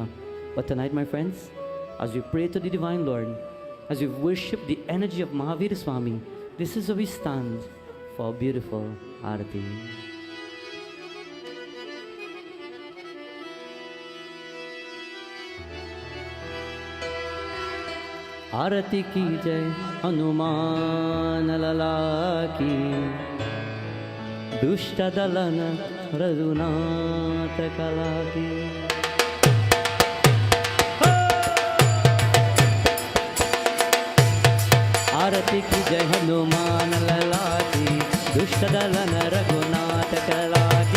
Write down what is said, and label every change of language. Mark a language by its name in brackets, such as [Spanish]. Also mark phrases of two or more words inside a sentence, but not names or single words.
[English] But tonight, my friends, as we pray to the Divine Lord, as we worship the energy of Mahavir Swami, this is where we stand for a beautiful arati. [Hindi] आरती की जै, हनुमान लला की, दुष्ट दलन रघुनाथ कला की. आरती की जै, हनुमान लला की, दुष्ट दलन रघुनाथ कला की.